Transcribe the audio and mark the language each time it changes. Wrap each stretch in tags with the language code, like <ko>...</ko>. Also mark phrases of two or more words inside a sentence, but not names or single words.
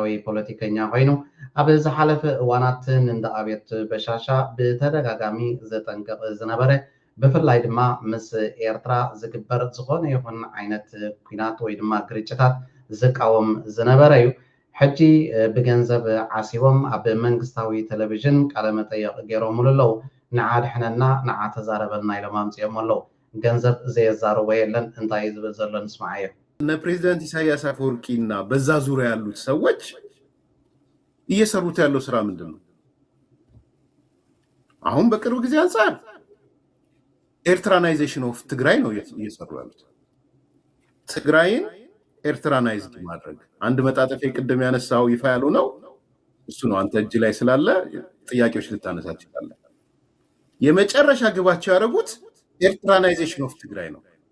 <ti>ፖለቲከኛ ኮይኑ ኣብ ዝሓለፈ እዋናት እንደ ኣብየት በሻሻ ብተደጋጋሚ ዘጠንቅቕ ዝነበረ ብፍላይ ድማ ምስ ኤርትራ ዝግበር ዝኾነ ይኹን ዓይነት ኩናት ወይ ድማ ግርጭታት ዝቃወም ዝነበረ እዩ። ሕጂ ብገንዘብ ዓሲቦም ኣብ መንግስታዊ ቴሌቪዥን ቃለመጠይቕ ገይሮምሉ ኣለዉ። ንዓ ድሕነና ንዓ ተዛረበልና ኢሎም ኣምፂኦም ኣለዉ። ገንዘብ ዘየዛረቦ የለን እንታይ እዩ ዝብል ዘሎ ንስማዕ እዮ።</ti> <am>እነ ፕሬዚዳንት ኢሳያስ አፈወርቂና በዛ ዙሪያ ያሉት ሰዎች እየሰሩት ያለው ስራ ምንድን ነው? አሁን በቅርብ ጊዜ አንፃር</am> <en>Eritreanization of Tigray</en> <am>ነው እየሰሩ ያሉት። ትግራይን ኤርትራናይዝድ ማድረግ አንድ መጣጠፊያ ቅድም ያነሳው ይፋ ያለው ነው። እሱ ነው አንተ እጅ ላይ ስላለ ጥያቄዎች ልታነሳ ትችላለህ። የመጨረሻ ግባቸው ያደረጉት</am> <en>Eritreanization of Tigray</en> <am>ነው።</am>